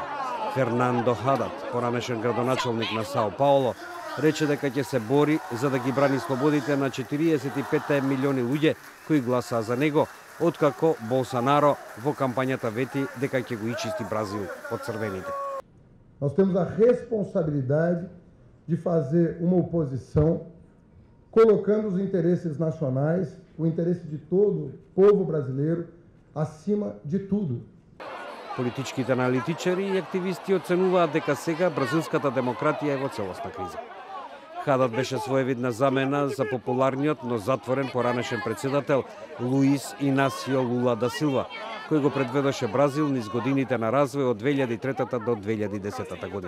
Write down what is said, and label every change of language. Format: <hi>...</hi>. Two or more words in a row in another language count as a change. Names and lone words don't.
<mk>Фернандо Хадат, поранешен градоначалник на Сао Пауло, рече дека ќе се бори за да ги брани слободите на 45 милиони луѓе кои гласаа за него, откако Болсонаро во кампањата вети дека ќе го ичисти Бразил од црвените.</mk> <pt>Nós temos a responsabilidade de fazer uma oposição colocando os interesses nacionais, o interesse de todo o povo brasileiro acima de tudo.</pt> <mk>Политичките аналитичари и активисти оценуваат дека сега бразилската демократија е во целосна криза. Хадат беше своевидна замена за популарниот, но затворен поранешен председател Луис Инасио Лула да Силва, кој го предведоше Бразил низ годините на развој од 2003 до 2010 година.</mk>